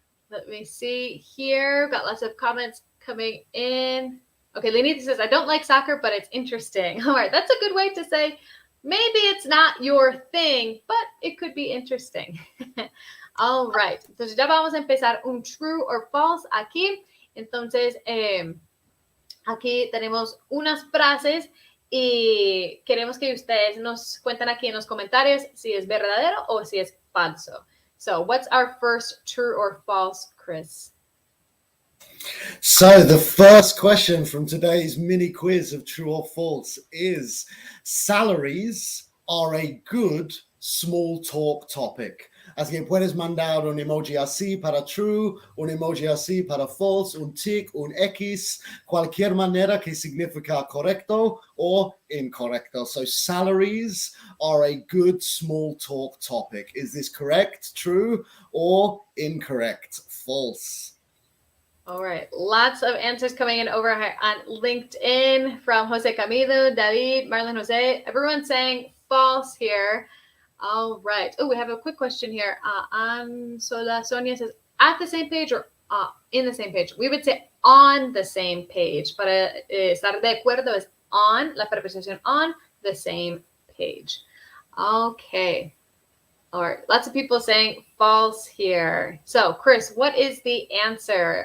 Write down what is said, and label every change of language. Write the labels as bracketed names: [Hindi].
[English] Let me see here. Got lots of comments coming in. Okay, Lenita says, I don't like soccer, but it's interesting. All right, that's a good way to say, maybe it's not your thing, but it could be interesting. [Spanish] All right, entonces ya vamos a empezar un [English] true or false [Spanish] aquí. Entonces, aquí tenemos unas frases y queremos que ustedes nos cuenten aquí en los comentarios si es verdadero o si es falso. [English] So, what's our first true or false, Chris? So, the first question from today's mini quiz of true or false is, salaries are a good small talk topic. [Spanish] Así que puedes mandar un emoji así para true, un emoji así para false, un tic, un X, cualquier manera que significa correcto o incorrecto. [English] So salaries are a good small talk topic. Is this correct, true, or incorrect, false? All right, lots of answers coming in over on LinkedIn from Jose Camilo, David, Marlon Jose. Everyone's saying false here. All right. Oh, we have a quick question here. Sonia says, at the same page or in the same page? We would say on the same page. [Spanish] Para estar de acuerdo es on, la preposición [English] on the same page. Okay. All right. Lots of people saying false here. So, Chris, what is the answer?